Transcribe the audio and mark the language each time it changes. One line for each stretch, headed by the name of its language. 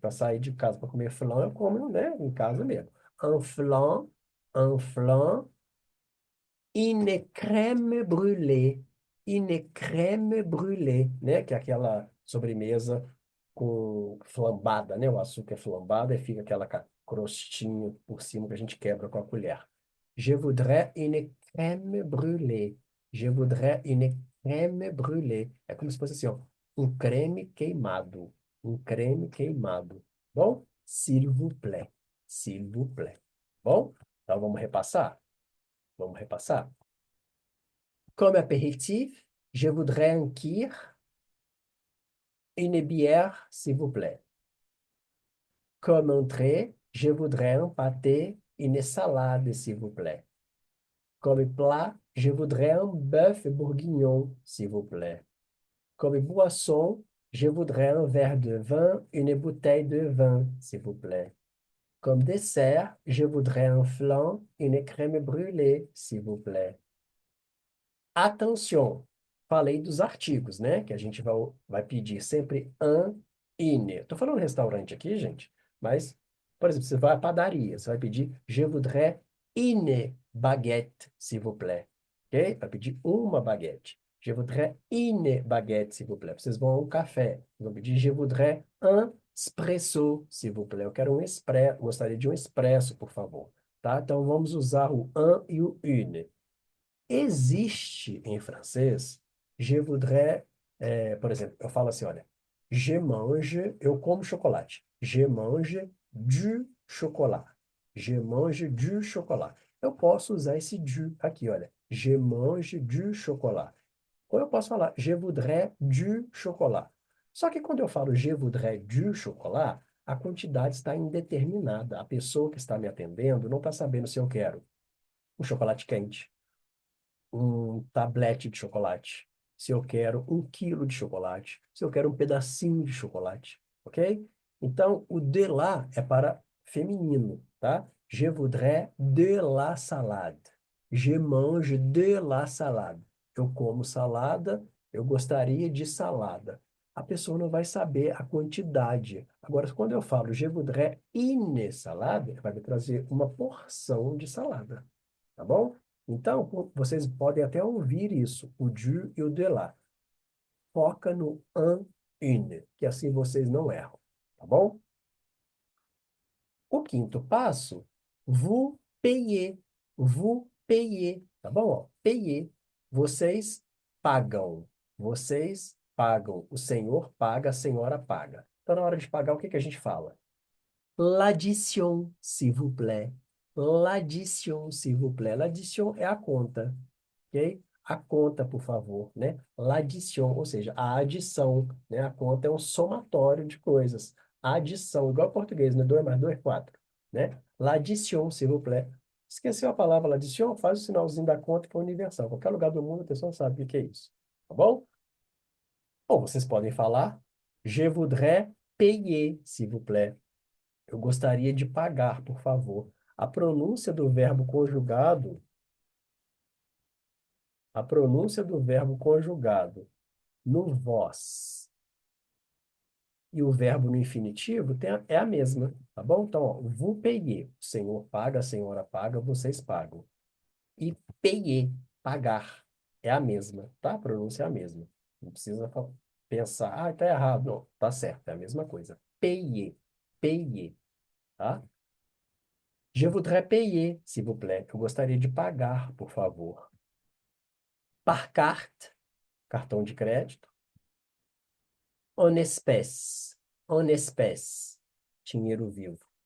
Portuguese: Para sair de casa para comer flan, eu como, né, em casa mesmo.
French: Un flan une crème brûlée. Une crème brûlée, né?
Portuguese: Que é aquela sobremesa com flambada, né? O açúcar é flambado e fica aquela crostinha por cima que a gente quebra com a colher.
French: Je voudrais une crème brûlée. Je voudrais une crème brûlée.
Portuguese: É como se fosse assim, ó, um creme queimado. Um creme queimado. Bom?
French: S'il vous plaît. S'il vous plaît.
Portuguese: Bom? Então vamos repassar? Vamos repassar?
French: Comme apéritif, je voudrais un kir, une bière, s'il vous plaît. Comme entrée, je voudrais un pâté, une salade, s'il vous plaît. Comme plat, je voudrais un bœuf bourguignon, s'il vous plaît. Comme boisson, je voudrais un verre de vin, une bouteille de vin, s'il vous plaît. Comme dessert, je voudrais un flan, une crème brûlée, s'il vous plaît.
Portuguese: Atenção, falei dos artigos, né? Que a gente vai pedir sempre an, ine. Estou falando restaurante aqui, gente, mas, por exemplo, você vai à padaria, você vai pedir
French: je voudrais une baguette, s'il vous plaît.
Portuguese: Ok? Vai pedir uma baguette.
French: Je voudrais une baguette, s'il vous plaît.
Portuguese: Vocês vão ao café, vão pedir
French: je voudrais un espresso, s'il vous plaît.
Portuguese: Eu quero um expresso, gostaria de um expresso, por favor. Tá? Então vamos usar o un e o une. Existe em francês,
French: je voudrais,
Portuguese: por exemplo, eu falo assim, olha,
French: je mange,
Portuguese: eu como chocolate.
French: Je mange du chocolat. Je mange du chocolat.
Portuguese: Eu posso usar esse du aqui, olha.
French: Je mange du chocolat.
Portuguese: Ou eu posso falar,
French: je voudrais du chocolat.
Portuguese: Só que quando eu falo je voudrais du chocolat, a quantidade está indeterminada. A pessoa que está me atendendo não está sabendo se eu quero um chocolate quente, um tablete de chocolate, se eu quero 1 quilo de chocolate, se eu quero um pedacinho de chocolate, ok? Então, o de lá é para feminino, tá?
French: Je voudrais de la salade. Je mange de la salade.
Portuguese: Eu como salada, eu gostaria de salada. A pessoa não vai saber a quantidade. Agora, quando eu falo
French: je voudrais une salade,
Portuguese: vai me trazer uma porção de salada, tá bom? Então, vocês podem até ouvir isso, o du e o de lá. Foca no un, une, que assim vocês não erram, tá bom? O quinto passo,
French: vous payez. Vous payez,
Portuguese: tá bom? Ó, payez. Vocês pagam. Vocês pagam. O senhor paga, a senhora paga. Então, na hora de pagar, o que que a gente fala?
French: L'addition, s'il vous plaît. L'addition, s'il vous plaît.
Portuguese: L'addition é a conta, ok? A conta, por favor, né? L'addition, ou seja, a adição, né? A conta é um somatório de coisas. A adição, igual ao português, né? 2 mais 2, 4, né?
French: L'addition, s'il vous plaît.
Portuguese: Esqueceu a palavra l'addition? Faz o sinalzinho da conta que é universal. Qualquer lugar do mundo a pessoa sabe o que é isso, tá bom? Ou vocês podem falar
French: je voudrais payer, s'il vous plaît.
Portuguese: Eu gostaria de pagar, por favor. A pronúncia do verbo conjugado A pronúncia do verbo conjugado no vós e o verbo no infinitivo é a mesma, tá bom? Então, ó,
French: vous payez.
Portuguese: O senhor paga, a senhora paga, vocês pagam. E payer, pagar, é a mesma, tá? A pronúncia é a mesma. Não precisa pensar, ah, tá errado. Não, tá certo, é a mesma coisa.
French: Payer, payer, tá? Je voudrais payer, s'il vous plaît.
Portuguese: Eu gostaria de pagar, por favor.
French: Par carte,
Portuguese: cartão de crédito.
French: En espèce, en espèce,
Portuguese: dinheiro vivo.